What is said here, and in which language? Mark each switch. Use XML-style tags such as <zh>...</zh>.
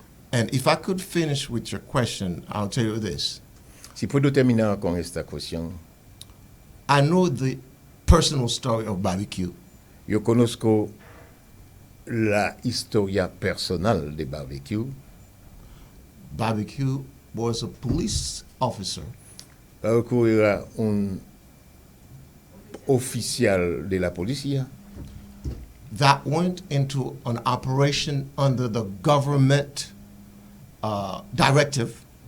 <en>And if I could finish with your question, I'll tell you this.</en> <es>Si puedo terminar con esta cuestión,</es> <en>I know the personal story of Barbecue.</en> <es>yo conozco la historia personal de Barbecue.</es> <en>Barbecue was a police officer</en> <es>Va a ocurrir a un oficial de la policía</es> <en>that went into an operation under the government directive</en>